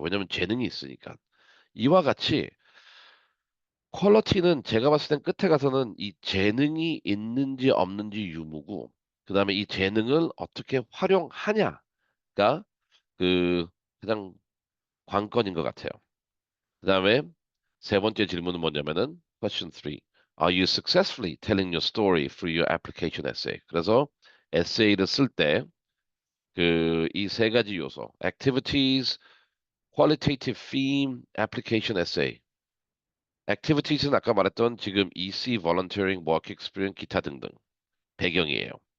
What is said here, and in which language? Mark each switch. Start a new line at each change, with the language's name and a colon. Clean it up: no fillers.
Korean: 왜냐면 재능이 있으니까. 이와 같이 퀄러티는 제가 봤을 땐 끝에 가서는 이 재능이 있는지 없는지 유무고, 그다음에 이 재능을 어떻게 활용하냐가 그 가장 관건인 것 같아요. 그다음에 세 번째 질문은 뭐냐면은
English: question 3. Are you successfully telling your story through your application essay?
Korean: 그래서 에세이를 쓸 때 그 이 세 가지 요소,
English: activities, qualitative theme, application essay.
Korean: activities는 아까 말했던 지금 EC, volunteering, work experience, 기타 등등 배경이에요.